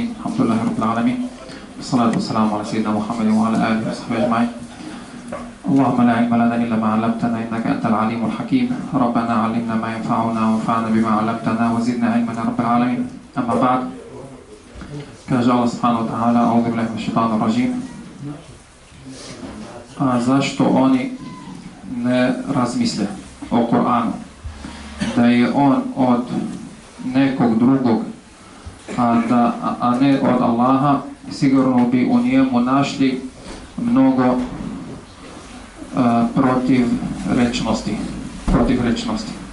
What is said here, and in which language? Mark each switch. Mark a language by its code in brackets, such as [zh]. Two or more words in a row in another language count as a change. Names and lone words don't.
[ar] الحمد لله رب العالمين، والصلاة والسلام على سيدنا محمد وعلى آله وصحبه أجمعين. اللهم لا علم لنا إلا ما علمتنا إنك أنت العليم الحكيم. ربنا علمنا ما ينفعنا وانفعنا بما علمتنا وزدنا علما يا رب العالمين. أما بعد، kaže Allah سبحانه وتعالى: أعوذ بالله من الشيطان الرجيم. [bs] A zašto oni ne razmisle o Kur'anu? Da je on od nekog drugog, a ne od Allaha, sigurno bi u njemu našli mnogo protivrečnosti.